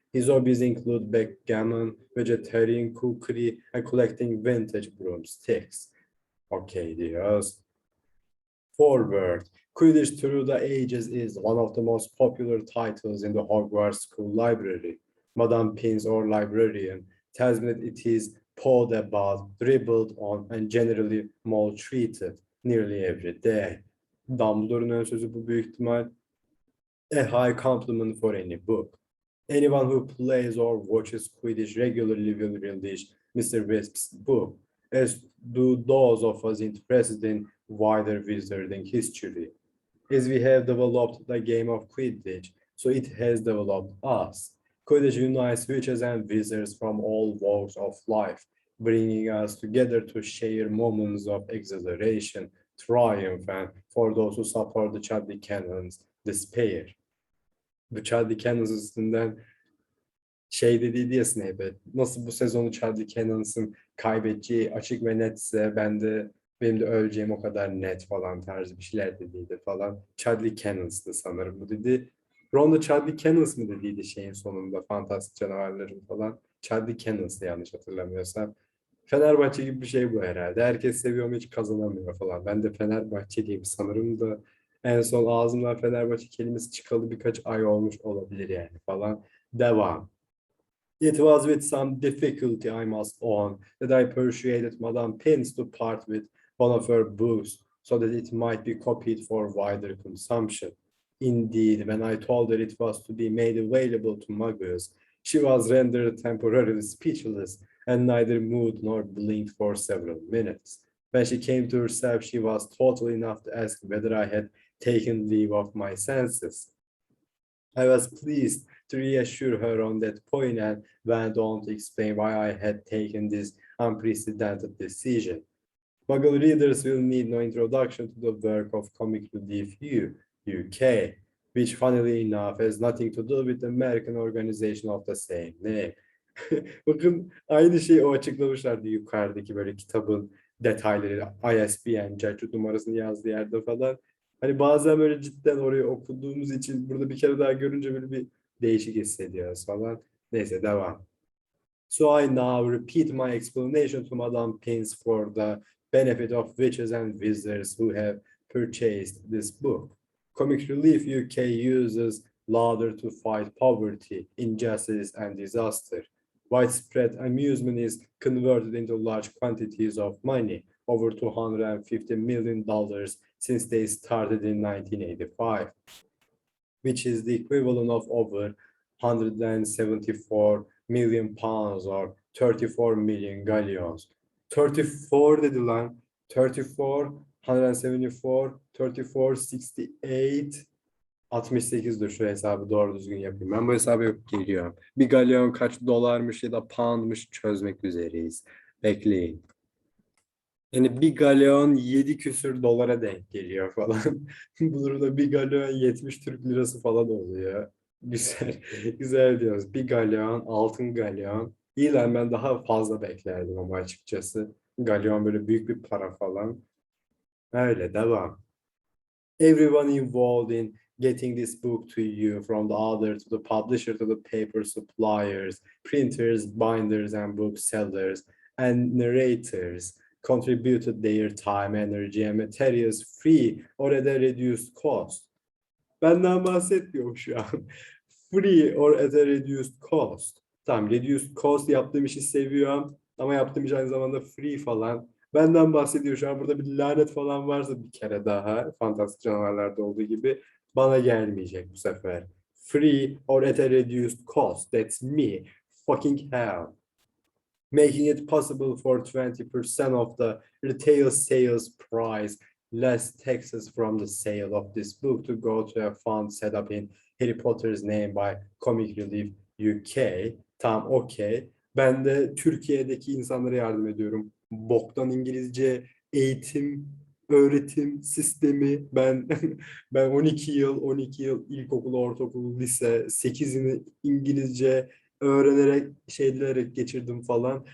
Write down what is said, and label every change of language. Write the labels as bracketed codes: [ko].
[en] His hobbies include backgammon, vegetarian cookery, and collecting vintage broomsticks. [tr] Okay diyoruz. [en] Forward. Quidditch Through the Ages is one of the most popular titles in the Hogwarts School Library. Madame Pince, or librarian, tells me that it is pawed about, dribbled on, and generally maltreated nearly every day. [tr] Dumbledore'un ön sözü bu büyük ihtimal. [en] A high compliment for any book. Anyone who plays or watches Quidditch regularly will relish Mr. Wisp's book, as do those of us interested in wider wizarding history. As we have developed the game of Quidditch, so it has developed us. Quidditch unites witches and wizards from all walks of life, bringing us together to share moments of exhilaration, triumph, and for those who support the Chudley Cannons, despair. [tr] Bu Chudley Cannons üstünden şey dediydi ya Snape'e, nasıl bu sezonu Chudley Cannons'ın kaybedeceği açık ve netse benim de öleceğim o kadar net falan tarzı bir şeyler dediydi falan. Chudley Cannons'tı sanırım bu dedi. Ron da Chudley Cannons mı dediydi şeyin sonunda, fantastik canavarların falan. Chudley Cannons'tı yanlış hatırlamıyorsam. Fenerbahçe gibi bir şey bu herhalde. Herkes seviyor ama hiç kazanamıyor falan. Ben de Fenerbahçeliyim sanırım da en son ağzımdan Fenerbahçe kelimesi çıkalı birkaç ay olmuş olabilir yani falan. Devam. [en] It was with some difficulty, I must own, that I persuaded Madame Pince to part with one of her books so that it might be copied for wider consumption. Indeed, when I told her it was to be made available to muggles, she was rendered temporarily speechless and neither moved nor blinked for several minutes. When she came to herself, she was thoughtful enough to ask whether I had taken leave of my senses. I was pleased to reassure her on that point and went on to explain why I had taken this unprecedented decision. Muggle readers will need no introduction to the work of Comic Relief UK, which funnily enough has nothing to do with the American organization of the same name. [tr] Bakın aynı şeyi o açıklamışlardı yukarıdaki böyle kitabın detayları, ISBN, Cercut numarasını yazdığı yerde falan. Hani bazen böyle cidden orayı okuduğumuz için burada bir kere daha görünce böyle bir değişik hissediyoruz falan. Neyse devam. [en] So I now repeat my explanation to Madame Pince for the benefit of witches and wizards who have purchased this book. Comic Relief UK uses laughter to fight poverty, injustice, and disaster. Widespread amusement is converted into large quantities of money, over $250 million since they started in 1985, which is the equivalent of over 174 million pounds or 34 million galleons. [tr] 34 dedi lan. 34, 174, 34, 68, 68'dir şu hesabı doğru düzgün yapayım. Ben bu hesabı yapıp geliyorum. Bir galyon kaç dolarmış ya da poundmış çözmek üzereyiz. Bekleyin. Yani bir galyon 7 küsür dolara denk geliyor falan. Bu durumda bir galyon 70 Türk lirası falan oluyor. Güzel, güzel diyoruz. Bir galyon, altın galyon. İyi lan ben daha fazla beklerdim ama açıkçası. Galyon böyle büyük bir para falan. Öyle devam. [en] Everyone involved in getting this book to you, from the author to the publisher to the paper suppliers, printers, binders, and booksellers, and narrators, contributed their time, energy, and materials free or at a reduced cost. [tr] Benden bahsetmiyorum şu an. [en] Free or at a reduced cost. [tr] Tamam, [en] reduced cost [tr] yaptığım işi seviyorum ama yaptığım iş aynı zamanda free falan. Benden bahsediyor şu an, burada bir lanet falan varsa bir kere daha fantastik canavarlarda olduğu gibi bana gelmeyecek bu sefer. [en] Free or at a reduced cost. That's me. Fucking hell. Making it possible for 20% of the retail sales price less taxes from the sale of this book to go to a fund set up in Harry Potter's name by Comic Relief UK. [tr] Tamam, okey. Ben de Türkiye'deki insanlara yardım ediyorum. Boktan İngilizce eğitim, öğretim sistemi. Ben 12 yıl ilkokul, ortaokul, lise, 8'ini İngilizce öğrenerek şeylerek geçirdim falan.